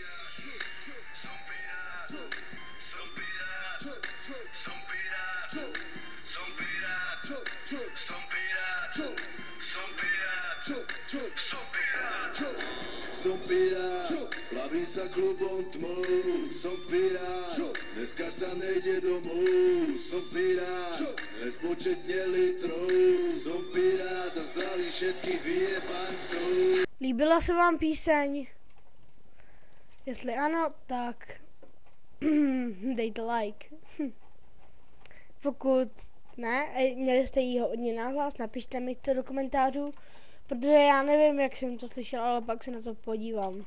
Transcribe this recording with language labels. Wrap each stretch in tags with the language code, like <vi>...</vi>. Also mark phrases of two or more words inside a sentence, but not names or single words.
<sk>Som pirát, plavím sa klubom tmou, som pirát, dneska sa nejde domov, som pirát, nespočetne litrov, som pirát a zdravím všetkých vyjebancov.</sk> <cs>Líbila se vám píseň? Jestli ano, tak dejte like. Pokud ne, měli jste jí hodně nahlas, napište mi to do komentářů, protože já nevím, jak jsem to slyšel, ale pak se na to podívám.</cs>